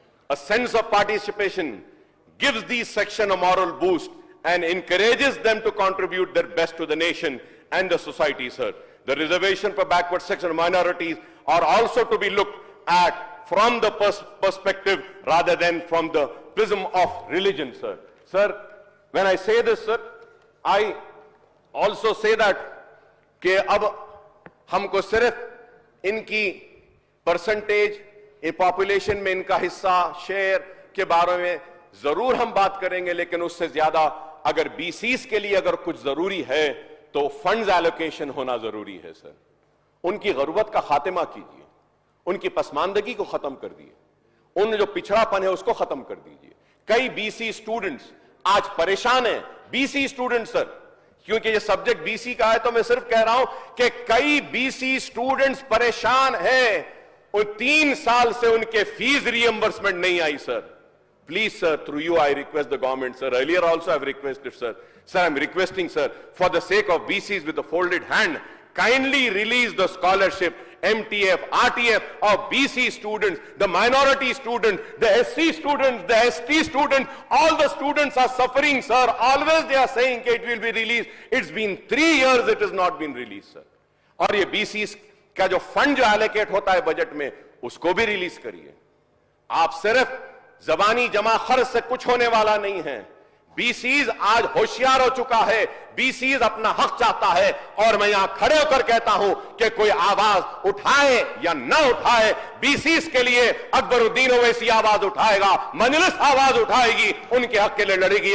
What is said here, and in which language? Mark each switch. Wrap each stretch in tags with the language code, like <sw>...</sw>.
<en>A sense of participation gives these sections a moral boost and encourages them to contribute their best to the nation and the society, sir. The reservation for backward section minorities are also to be looked at from the perspective rather than from the prism of religion, sir. Sir, when I say this, sir, I also say that</en> <hi>कि अब हमको सिर्फ इनकी percentage, ये population में इनका हिस्सा, share के बारे में जरूर हम बात करेंगे, लेकिन उससे ज्यादा अगर बीसीस के लिए अगर कुछ जरूरी है तो फंड्स एलोकेशन होना जरूरी है सर। उनकी गुर्बत का खात्मा कीजिए, उनकी पसमानदगी को खत्म कर दिए, उन जो पिछड़ापन है उसको खत्म कर दीजिए। कई बीसी स्टूडेंट्स आज परेशान हैं, बीसी स्टूडेंट्स सर, क्योंकि ये सब्जेक्ट बीसी का है तो मैं सिर्फ कह रहा हूं कि कई बीसी स्टूडेंट्स परेशान हैं, और 3 साल से उनके फीस रिएंबर्समेंट नहीं आई sir.</hi> <en>Please, sir, through you, I request the government, sir. Earlier also I've requested, sir. Sir, I'm requesting, sir, for the sake of BCs with the folded hand, kindly release the scholarship, MTF, RTF of BC students, the minority students, the SC students, the ST students. All the students are suffering, sir. Always they are saying that it will be released. It's been 3 years it has not been released, sir.</en> <hi>और ये</hi> <en>BCs</en> <hi>क्या जो fund जो allocate होता है budget में उसको भी रिलीज करिए। आप सिर्फ जबानी जमा खर्च से कुछ होने वाला नहीं है। बीसीज आज होशियार हो चुका है, बीसीज अपना हक चाहता है, और मैं यहां खड़े होकर कहता हूं कि कोई आवाज उठाए या ना उठाए, बीसीज के लिए अकबरुद्दीन ओवैसी आवाज उठाएगा, मजलिस आवाज उठाएगी, उनके हक के लिए लड़ेगी।</hi>